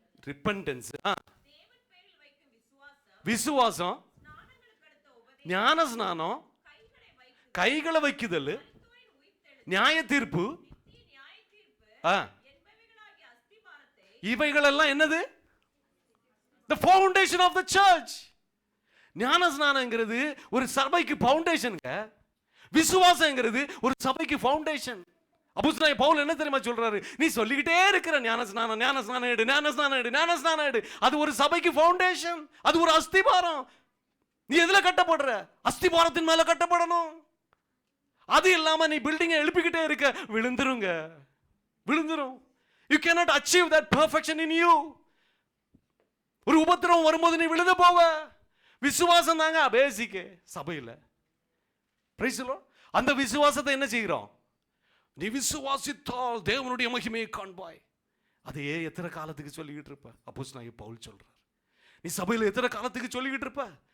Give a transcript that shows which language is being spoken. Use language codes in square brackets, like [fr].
[ta] Repentance, விசுவாசம், ஞான ஸ்நானம், கைகளை வைக்குதல், நியாய தீர்ப்பு, இவைகளெல்லாம் என்னது? [en] The foundation of the church. [ta] ஞான ஸ்நானங்கிறது ஒரு சபைக்கு ஃபவுண்டேஷனுங்க. விசுவாசங்கிறது ஒரு சபைக்கு ஃபவுண்டேஷன். அப்போஸ்தலனாகிய பவுல் என்ன தெரியுமா சொல்றாரு? நீ சொல்லிக்கிட்டே இருக்கிற ஞான ஸ்நானம், ஞான ஸ்நானம் எடு, ஞான ஸ்நானம் எடு, ஞான ஸ்நானம் எடு. அது ஒரு சபைக்கு ஃபவுண்டேஷன், அது ஒரு அஸ்திபாரம். நீ எதுல கட்டப்படுற? அஸ்திபாரத்தின் மேல கட்டப்படணும். அது இல்லாம நீ பில்டிங்கை எழுப்பிக்கிட்டே இருக்க, விழுந்துருங்க, விழுந்துரும். [en] You cannot achieve that perfection in you. [ta] ஒரு உபத்திரவம் வரும்போது நீ விழுந்து போவ. விசுவாசம் தாங்க பேசிக் சபையில. [en] Praise the Lord. [ta] அந்த விசுவாசத்தை என்ன செய்கிறோம்? நீ விசுவாசித்தால் தேவனுடைய மகிமையை காண்பாய். அதையே எத்தனை காலத்துக்கு சொல்லிக்கிட்டு இருப்ப? அப்போஸ்தலனாகிய பவுல் சொல்றார், நீ சபையில எத்தனை காலத்துக்கு சொல்லிக்கிட்டு இருப்ப?